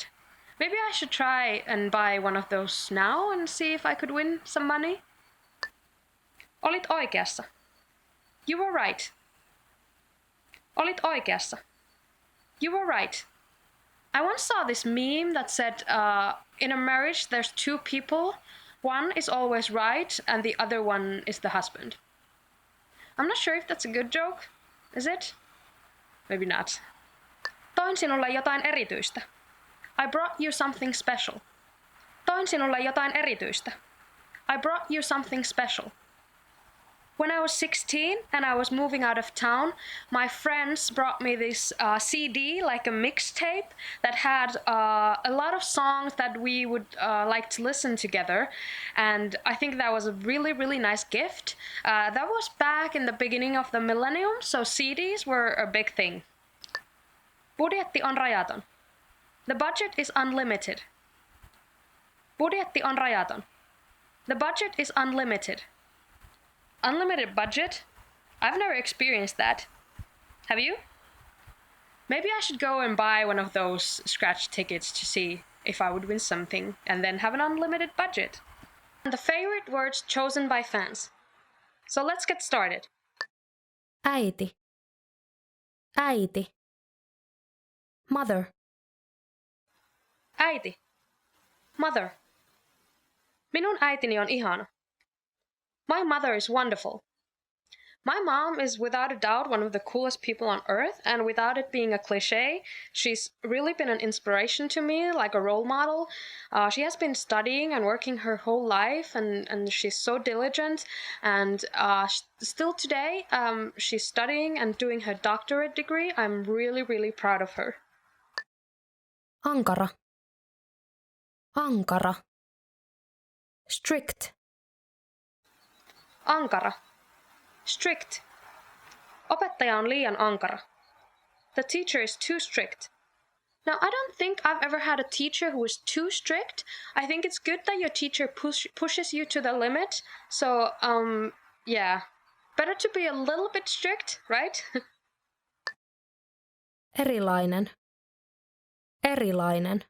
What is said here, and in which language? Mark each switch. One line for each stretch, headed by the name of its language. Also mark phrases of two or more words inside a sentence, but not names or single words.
English: Maybe I should try and buy one of those now and see if I could win some money.
Finnish: Olit oikeassa.
English: You were right.
Finnish: Olit oikeassa.
English: You were right. I once saw this meme that said, in a marriage there's two people. One is always right and the other one is the husband. I'm not sure if that's a good joke. Is it? Maybe not.
Finnish: Toin sinulle jotain erityistä.
English: I brought you something special.
Finnish: Toin sinulle jotain erityistä.
English: I brought you something special. When I was 16 and I was moving out of town, my friends brought me this CD, like a mixtape, that had a lot of songs that we would like to listen together. And I think that was a really, really nice gift. That was back in the beginning of the millennium, so CDs were a big thing.
Finnish: Budjetti on rajaton.
English: The budget is unlimited.
Finnish: Budjetti on rajaton.
English: The budget is unlimited. Unlimited budget? I've never experienced that. Have you? Maybe I should go and buy one of those scratch tickets to see if I would win something and then have an unlimited budget. And the favorite words chosen by fans. So let's get started.
Finnish: Äiti. Äiti.
English: Mother.
Finnish: Äiti. Mother. Minun äitini on ihana.
English: My mother is wonderful. My mom is without a doubt one of the coolest people on earth, and without it being a cliche, she's really been an inspiration to me, like a role model. She has been studying and working her whole life, and she's so diligent, and still today she's studying and doing her doctorate degree. I'm really, really proud of her.
Finnish: Ankara. Ankara.
English: Strict.
Finnish: Ankara. Strict. Opettaja on liian ankara.
English: The teacher is too strict. Now, I don't think I've ever had a teacher who is too strict. I think it's good that your teacher pushes you to the limit. So, yeah. Better to be a little bit strict, right?
Finnish: Erilainen. Erilainen.